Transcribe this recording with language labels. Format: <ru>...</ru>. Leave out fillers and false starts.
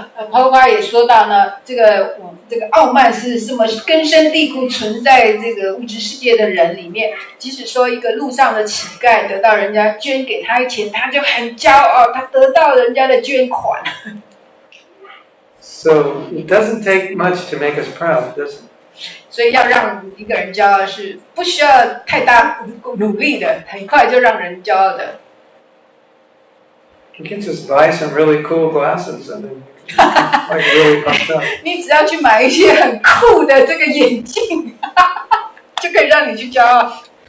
<zh>泡泡也说到呢，这个傲慢是这么根深蒂固存在这个物质世界的人里面。即使说一个路上的乞丐得到人家捐给他钱，他就很骄傲，他得到人家的捐款。</zh> <en>So it doesn't take much to make us proud, does it?</en> <zh>所以要让一个人骄傲是不需要太大努力的，很快就让人骄傲的。</zh> <en>You can just buy some really cool glasses and then like really pumped up.</en> <zh>你只要去买一些很酷的这个眼镜，就可以让你去骄傲。</zh>